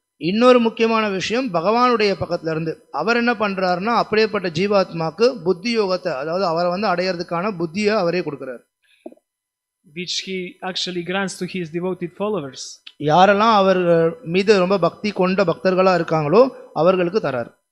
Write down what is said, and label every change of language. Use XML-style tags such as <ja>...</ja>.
<ta>இன்னொரு முக்கியமான விஷயம் பகவானுடைய பக்கத்துல இருந்து அவர் என்ன பண்றாருன்னா அப்படியேப்பட்ட ஜீவாத்மாக்கு புத்தி யோகத்தை, அதாவது அவரை வந்து அடையிறதுக்கான புத்தியை அவரே கொடுக்கிறார்.</ta> <en>Which he actually grants to his devoted followers.</en> <ta>யாரெல்லாம் அவர் மீது ரொம்ப பக்தி கொண்ட பக்தர்களா இருக்காங்களோ அவர்களுக்கு தரார்.</ta>